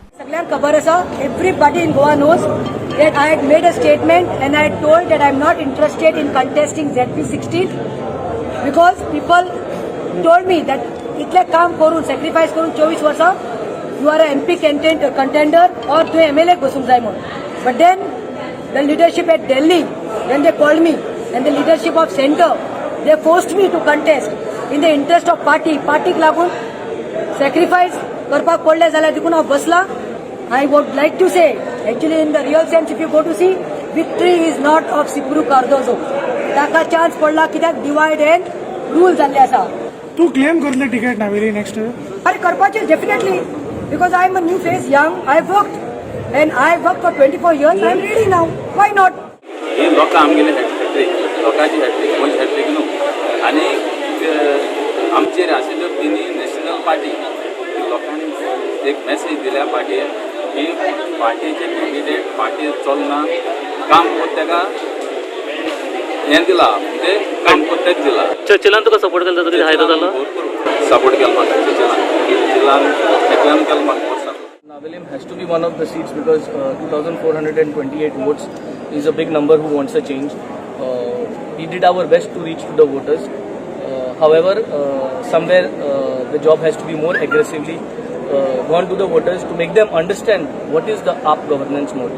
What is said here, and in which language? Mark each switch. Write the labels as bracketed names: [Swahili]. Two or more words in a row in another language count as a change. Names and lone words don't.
[English] Everybody in Goa knows that I had made a statement and I had told that I am not interested in contesting ZP 16 because people told me that [Konkani] itle kaam karun, sacrifice karun 24 varsa, [English] you are a MP contender or [Konkani] to MLA gosum jai mon. [English] But then the leadership at Delhi, when they called me, and the leadership of centre, they forced me to contest in the interest of party [Konkani] lagun sacrifice करपाक पडले जाल्यार देखून हांव बसला. [English] I would like to say, actually in the real sense, if you go to see, victory is not of Cipro Cardozo. [Konkani] ताका chance पडला कित्याक [English] divide and rule [Konkani] जाल्ले आसा. तू क्लेम करतले टिकेट नावेली नेक्स्ट अरे करपाचे [English] definitely, because I am a new face, young, I worked and I worked for 24 years, I am ready now. Why not? [Konkani] हे लोकां आमगेले हॅट्रिक, लोकांची हॅट्रिक, म्हणजे हॅट्रिक न्हू. आनी आमचेर आशिल्ल्यो तिनी [English] national party [Konkani] लोकांनी एक मॅसेज दिल्या पार्टीन की पार्टीचे कॅन्डिडेट पार्टी चलना काम कोत्तेका हें दिला म्हणजे काम कोत्तेक दिला. चर्चिलान तुका सपोर्ट केला तरी फायदो जालो? भरपूर सपोर्ट केलो म्हाका चर्चिलान एकल्यान केलो म्हाका. [English] Naveli has to be one of the seats because 2,428 votes is a big number who wants a change. We did our best to reach to the voters. However, somewhere the job has to be more aggressively gone to the voters to make them understand what is the AAP governance model.